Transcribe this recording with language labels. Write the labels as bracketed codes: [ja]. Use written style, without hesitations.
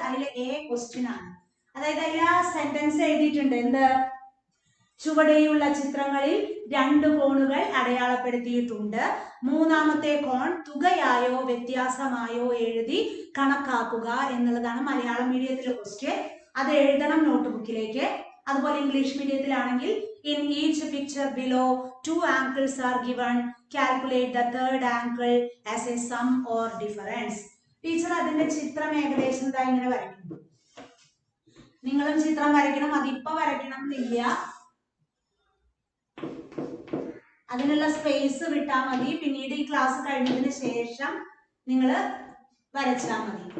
[ml] അതിൽ A question ആണ്. അതായത് അതിൽ ആ സെന്റൻസ് എഴുതിയിട്ടുണ്ട്. എന്ത്? ചുവടെയുള്ള ചിത്രങ്ങളിൽ 2 കോണുകൾ അടയാളപ്പെടുത്തിയിട്ടുണ്ട്. മൂന്നാമത്തെ കോൺ തുകയായോ വ്യത്യാസമായോ എഴുതി കണക്കാക്കുക എന്നുള്ളതാണ് മലയാളം മീഡിയത്തിലെ ക്വസ്റ്റ്യൻ. അത് എഴുതണം നോട്ട്ബുക്കിലേക്ക്. അതുപോലെ English മീഡിയത്തിലാണെങ്കിൽ [en] in each picture below 2 angles are given. Calculate the third angle as a sum or difference. [ml] Teacher അതിന്റെ ചിത്രം ഏകദേശം ഇങ്ങനെ വരയ്ക്കുന്നു. നിങ്ങളും ചിത്രം വരയ്ക്കണം. അതിപ്പോ വരയ്ക്കണം എന്നില്ല. അതിനുള്ള സ്പേസ് വിട്ടാൽ മതി. പിന്നീട് ഈ ക്ലാസ് കഴിഞ്ഞതിന് ശേഷം നിങ്ങൾ വരച്ചാൽ മതി.